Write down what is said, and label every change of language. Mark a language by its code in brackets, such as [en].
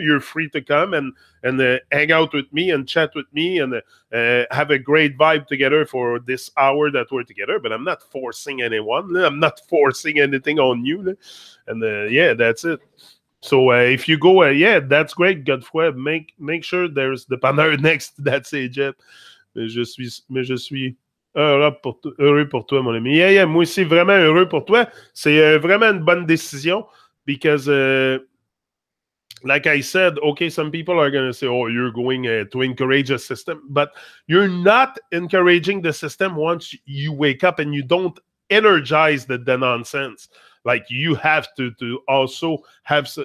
[en] You're free to come and hang out with me and chat with me and have a great vibe together for this hour that we're together. But I'm not forcing anyone. I'm not forcing anything on you. And yeah, that's it. So if you go, yeah, that's great, Godfrey. Make sure there's the banner next to that CJEP. [fr] Mais je suis heureux pour toi, mon ami. Yeah, moi aussi, vraiment heureux pour toi. C'est vraiment une bonne décision. [en] Because, like I said, okay, some people are going to say, oh, you're going to encourage a system. But you're not encouraging the system once you wake up and you don't energize the nonsense. Like, you have to also have...